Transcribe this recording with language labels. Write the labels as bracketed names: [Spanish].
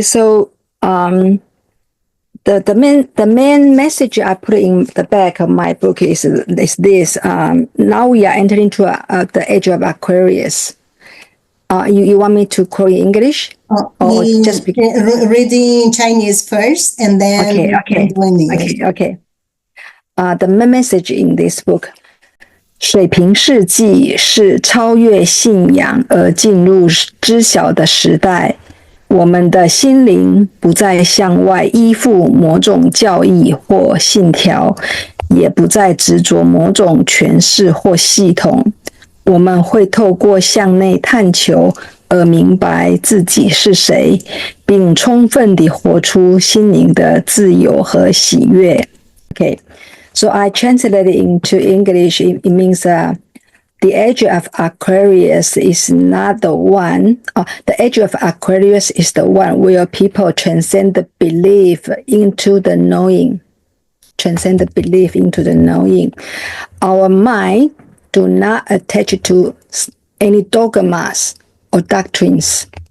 [English] So, the main message I put in the back of my book is this. Now we are entering into the age of Aquarius. You want me to quote in English? Or just reading Chinese first, and then Okay. The main message in this book. [Chinese] 水平世纪是超越信仰而进入知晓的时代。我们的心灵不再向外依附某种教义或信条，也不再执着某种诠释或系统。我们会透过向内探求而明白自己是谁，并充分地活出心灵的自由和喜悦。 [English] Okay. So I translated it into English. It means the age of Aquarius is not the one. The age of Aquarius is the one where people transcend the belief into the knowing. Transcend the belief into the knowing. Our mind do not attach to any dogmas or doctrines.